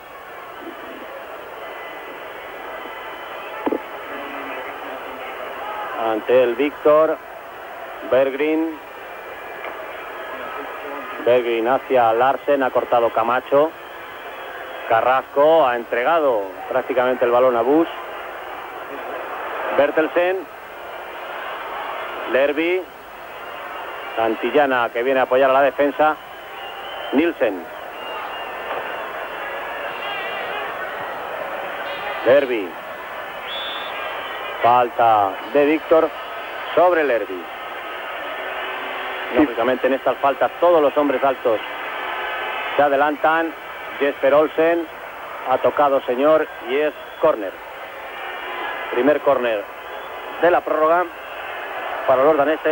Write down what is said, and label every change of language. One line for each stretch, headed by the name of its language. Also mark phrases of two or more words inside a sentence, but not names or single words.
Spanish: Ante el Víctor. Berggren. Berggren hacia Larsen, ha cortado Camacho. Carrasco ha entregado prácticamente el balón a Bus. Bertelsen. Lerby. Santillana, que viene a apoyar a la defensa. Nielsen. Lerby. Falta de Víctor sobre Lerby. Lógicamente en estas faltas todos los hombres altos se adelantan. Jesper Olsen ha tocado, señor, y es córner. Primer córner de la prórroga para los daneses.